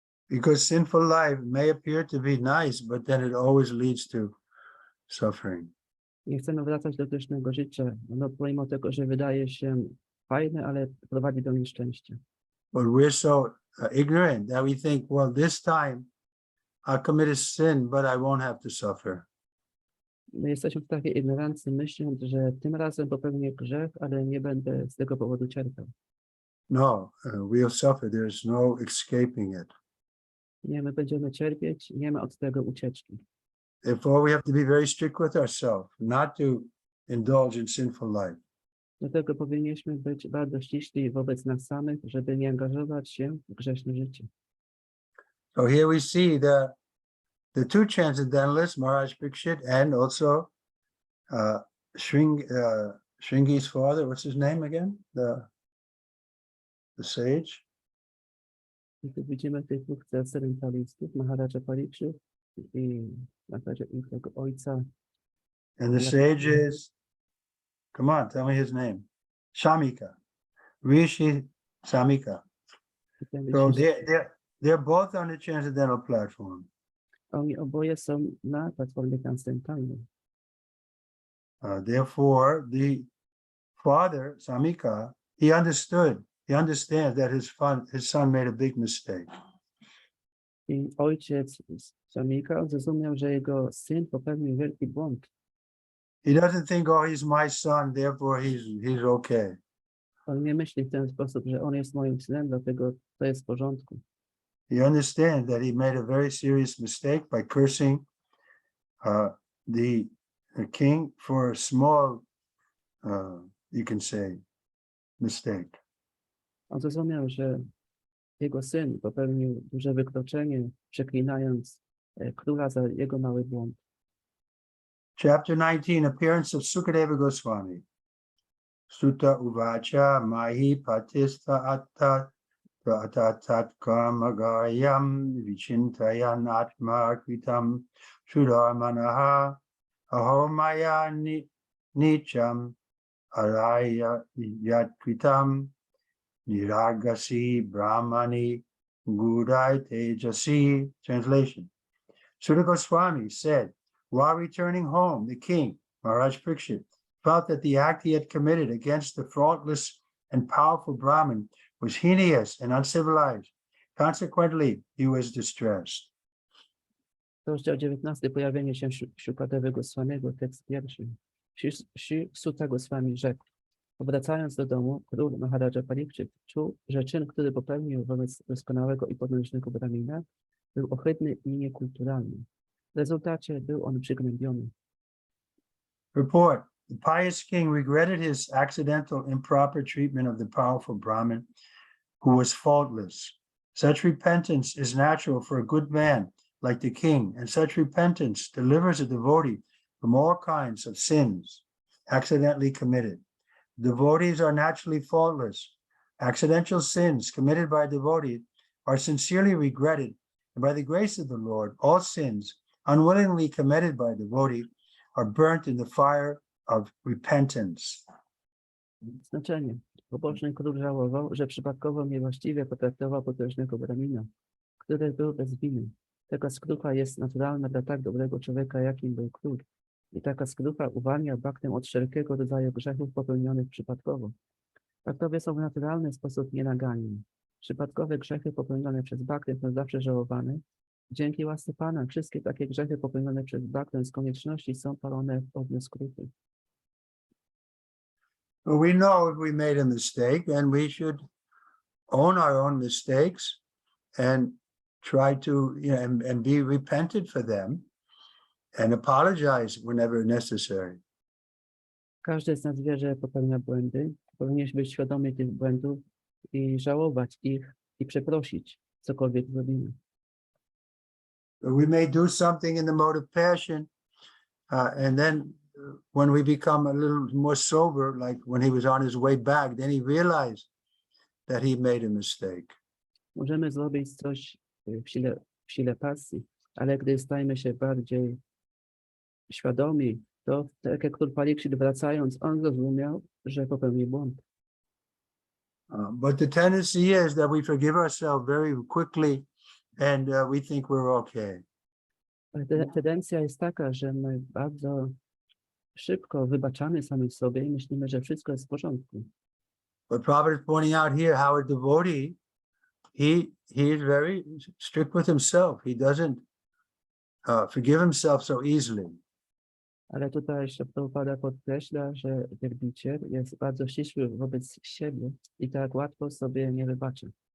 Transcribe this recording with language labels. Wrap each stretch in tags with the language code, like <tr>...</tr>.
<en>Because sinful life may appear to be nice, but then it always leads to suffering.</en> <pl>Nie chcemy wracać do grzesznego życia, no pomimo tego, że wydaje się fajne, ale prowadzi do nieszczęścia.</pl> <en>But we're so ignorant that we think, well, this time I'll commit a sin, but I won't have to suffer.</en> <pl>My jesteśmy w takiej ignorancji, myśląc, że tym razem popełnię grzech, ale nie będę z tego powodu cierpiał.</pl> <en>No, we'll suffer. There's no escaping it.</en> <pl>Nie, my będziemy cierpieć, nie ma od tego ucieczki.</pl> <en>Therefore, we have to be very strict with ourselves, not to indulge in sinful life.</en> <pl>Dlatego powinniśmy być bardzo ściśli wobec nas samych, żeby nie angażować się w grzeszne życie.</pl> <en>So here we see the two transcendentalists, Maharaj Parikshit and also Shringi's father. What's his name again? The sage.</en> <pl>I tu widzimy tych dwóch transcendentalistów, Maharaja Parikshit i tego ojca.</pl> <en>And the sage is, come on, tell me his name. Shamika. Rishi Samika. So they're both on the transcendental platform.</en> <pl>Oni oboje są na platformie transcendentalnej.</pl> <en>Therefore, the father, Samika, he understands that his son made a big mistake.</en> <pl>I ojciec Samika zrozumiał, że jego syn popełnił wielki błąd.</pl> <en>He doesn't think, oh, he's my son, therefore he's okay.</en> <pl>On nie myśli w ten sposób, że on jest moim synem, dlatego to jest w porządku.</pl> <en>He understands that he made a very serious mistake by cursing the king for a small, you can say, mistake.</en> <pl>On zrozumiał, że jego syn popełnił duże wykroczenie, przeklinając króla za jego mały błąd.</pl> <en>Chapter 19, Appearance of Sukadeva Goswami.</en> <sa>Sutta uvacha mahi patistha atta tat karmagayam vichintayan atma kritam sudharmanaha ahomaya nicham araya yatkritam niragasi brahmani gudai tejasi.</sa> <en>Translation. Sutta Goswami said, while returning home, the king, Maharaj Parikshit, felt that the act he had committed against the faultless and powerful Brahmin was heinous and uncivilized. Consequently, he was distressed.</en> <pl>Rozdział 19. Pojawienie się Sukadevy Goswamiego, tekst pierwszy. Sutta Goswami rzekł: powracając do domu, król Maharaja Parikshit czuł, że czyn, który popełnił wobec doskonałego i podnóżnego Brahmina, był ohydny i niekulturalny. W rezultacie był on przygnębiony.</pl> <en>Report. The pious king regretted his accidental improper treatment of the powerful Brahmin who was faultless. Such repentance is natural for a good man like the king, and such repentance delivers a devotee from all kinds of sins accidentally committed. Devotees are naturally faultless. Accidental sins committed by a devotee are sincerely regretted, and by the grace of the Lord, all sins unwillingly committed by a devotee are burnt in the fire of repentance.</en> <pl>Znaczenie. Pobożny król żałował, że przypadkowo niewłaściwie potraktował potężnego Brahmina, który był bez winy. Taka skrucha jest naturalna dla tak dobrego człowieka, jakim był król. I taka skrucha uwalnia baktem od wszelkiego rodzaju grzechów popełnionych przypadkowo. Baktowie są w naturalny sposób nienaganni. Przypadkowe grzechy popełnione przez baktem są zawsze żałowane, Dzięki łasce Pana wszystkie takie grzechy popełnione przez Bhaktę z konieczności są palone w ogniu skruchy.</pl> <en>We know if we made a mistake, and we should own our own mistakes and try to, and be repentant for them and apologize whenever necessary.</en> <pl>Każdy z nas wie, że popełnia błędy. Powinniśmy być świadomi tych błędów i żałować ich i przeprosić, cokolwiek zrobimy.</pl> <en>We may do something in the mode of passion, and then when we become a little more sober, like when he was on his way back, then he realized that he made a mistake.</en> <pl>Możemy zrobić coś w sile pasji, ale gdy stajemy się bardziej świadomi, to tak jak Król Pariksit wracając, on zrozumiał, że popełnił błąd.</pl> <en>But the tendency is that we forgive ourselves very quickly, and we think we're okay.</en> <pl>Ale tendencja jest taka, że my bardzo szybko wybaczamy samych sobie i myślimy, że wszystko jest w porządku.</pl> <en>But Prabhupada is pointing out here how a devotee, he is very strict with himself. He doesn't forgive himself so easily.</en> <pl>Ale tutaj Prabhupada podkreśla, że wielbiciel jest bardzo ścisły wobec siebie i tak łatwo sobie nie wybaczy.</pl>